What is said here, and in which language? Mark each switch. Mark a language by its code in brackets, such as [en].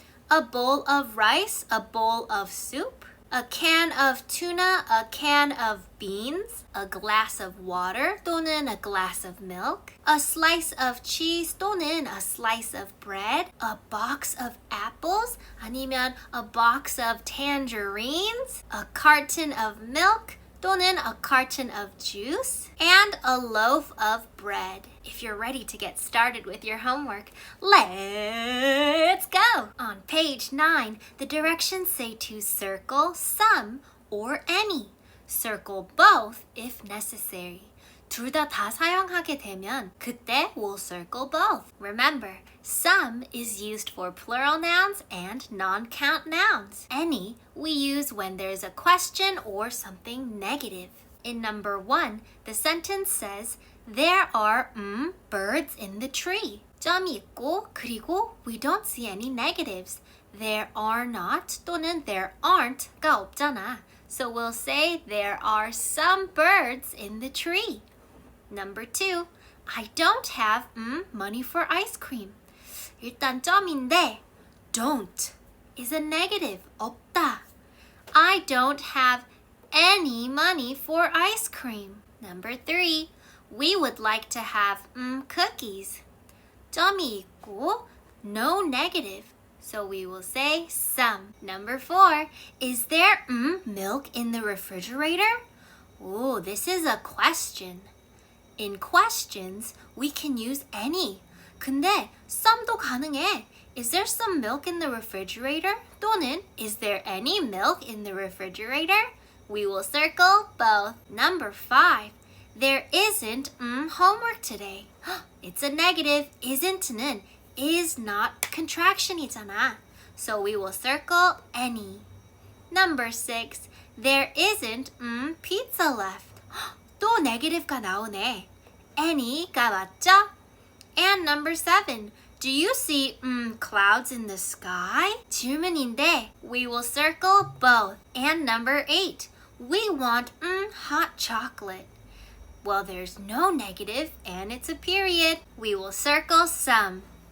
[en] a bowl of rice, a bowl of soup, a can of tuna, a can of beans, a glass of water 또는 a glass of milk, a slice of cheese 또는 a slice of bread, a box of apples 아니면 a box of tangerines, a carton of milk 또는 a carton of juice, and a loaf of bread. If you're ready to get started with your homework, let's go! On page 9, the directions say to circle some or any. Circle both if necessary. [ko] 둘 다 사용하게 되면 그때 [en] we'll circle both. Remember, some is used for plural nouns and non-count nouns. Any we use when there's a question or something negative. In number 1, the sentence says, There are birds in the tree. [ko] 점이 있고 그리고 [en] we don't see any negatives. There are not 또는 there aren't가 없잖아. So we'll say there are some birds in the tree. Number 2. I don't have money for ice cream. [ko] 일단 점인데 [en] don't is a negative. [ko] 없다. [en] I don't have any money for ice cream. Number 3. We would like to have cookies. [ko] 점이 있고 [en] no negative. So we will say some. Number 4. Is there milk in the refrigerator? Oh, this is a question. In questions, we can use any. [ko] 근데 some도 가능해. [en] Is there some milk in the refrigerator? 또는 is there any milk in the refrigerator? We will circle both. Number 5. There isn't homework today. It's a negative. Isn't는 is not contraction이잖아. So we will circle any. Number 6. There isn't pizza left. [ko] 또 negative가 나오네. [en] any가 맞죠? And number 7. Do you see clouds in the sky? 질문인데 we will circle both. And number 8. We want hot chocolate. Well, there's no negative and it's a period. We will circle some.